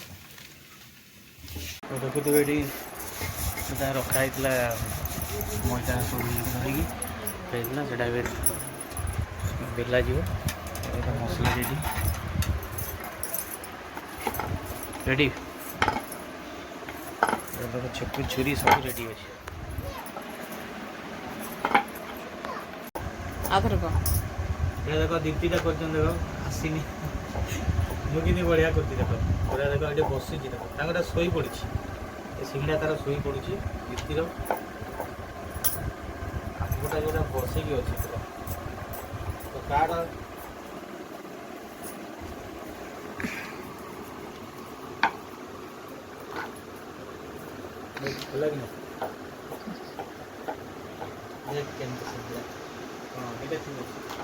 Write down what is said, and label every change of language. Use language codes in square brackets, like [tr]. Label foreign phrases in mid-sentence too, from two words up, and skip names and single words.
[or] ଦେଖୁଥିବେ ଏଠି ସେଟା ରଖା ହେଇଥିଲା ମଇଦା ସବୁ ଧରିକି ହେଇଥିଲା ସେଟା ଏବେ ବେଲା ଯିବ ଏଇଟା ମସଲା ରେଡ଼ି ଛେପୁ ଛୁରୀ ସବୁ ରେଡ଼ି ଅଛି ଆଉଥରେ କହ [bn] এটা দেখো দীপ্তিটা করছেন দেখো আসিনি [or] ମୁଁ କିନ୍ତୁ ବଢ଼ିଆ କରିଛି ଦେଖ ବଢ଼ିଆ ଦେଖ ଏଠି ବସିଛି ଦେଖ ତାଙ୍କର ଶୋଇ ପଡ଼ିଛି ଏ ସିଙ୍ଗଡ଼ା ତାର ଶୋଇ ପଡ଼ୁଛି ଦୀପ୍ତିର ଆମ୍ବଟା ଯେଉଁଟା ବସିକି ଅଛି ଦେଖ ତ ତାର ଭଲ କି ନା କେମିତି ସିଙ୍ଗଡ଼ା ହଁ ଏଇଟା ଠିକ୍ ଅଛି